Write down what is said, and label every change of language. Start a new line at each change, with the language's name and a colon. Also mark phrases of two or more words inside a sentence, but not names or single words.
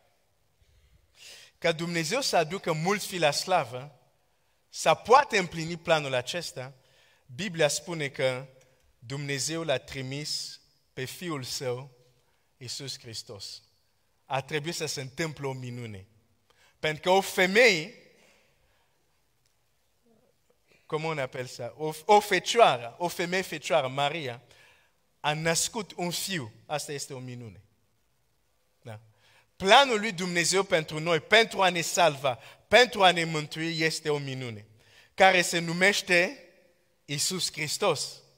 Romanian: Ca Dumnezeu să aducă mulți fii la slavă, să poate împlini planul acesta, Biblia spune că Dumnezeu l-a trimis pe Fiul Său, Iisus Hristos. A trebuit să se întâmple o minune. Pentru că o femeie, cum
French: on appelle ça,
Romanian: o femeie fecioară, Maria, a născut un fiu. Asta este o minune. Da. Planul lui Dumnezeu pentru noi, pentru a ne salva, pentru a ne mântui, este o minune, care se numește Iisus Hristos.